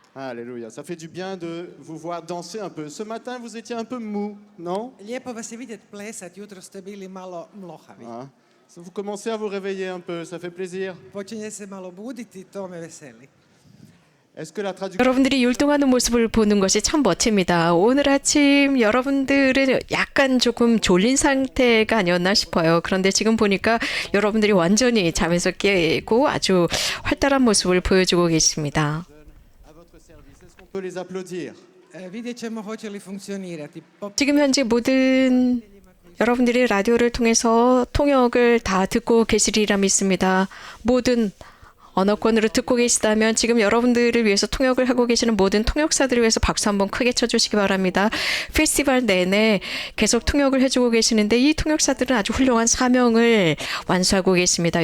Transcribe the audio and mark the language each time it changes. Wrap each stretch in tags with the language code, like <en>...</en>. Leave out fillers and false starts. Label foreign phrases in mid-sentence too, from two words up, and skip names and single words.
<fr>Alléluia. Ça fait du bien de vous voir danser un peu. Ce matin, vous étiez un peu mou, non?</fr> <hr>Lijepo vas je vidjeti plesat, jutro ste bili malo mlohavi. Ah.</hr> <fr>Vous commencez à vous réveiller un peu, ça fait plaisir.</fr> <hr>Počinje se malo buditi, to me veseli.</hr> <fr>Est-ce que la traduction...</fr> <ko>여러분들이 율동하는 모습을 보는 것이 참 멋집니다. 오늘 아침 여러분들은 약간 조금 졸린 상태가 아니었나 싶어요. 그런데 지금 보니까 여러분들이 완전히 잠에서 깨고 아주 활달한 모습을 보여주고 계십니다.</ko> <fr>à votre service, est-ce qu'on peut les applaudir?</fr> <hr>Vidjet ćemo hoće li funkcionirati.</hr> <ko>지금 현재 모든 여러분들이 라디오를 통해서 통역을 다 듣고 계시리라 믿습니다. 모든 언어권으로 듣고 계시다면 지금 여러분들을 위해서 통역을 하고 계시는 모든 통역사들을 위해서 박수 한번 크게 쳐주시기 바랍니다. 페스티벌 내내 계속 통역을 해주고 계시는데 이 통역사들은 아주 훌륭한 사명을 완수하고 계십니다.</ko>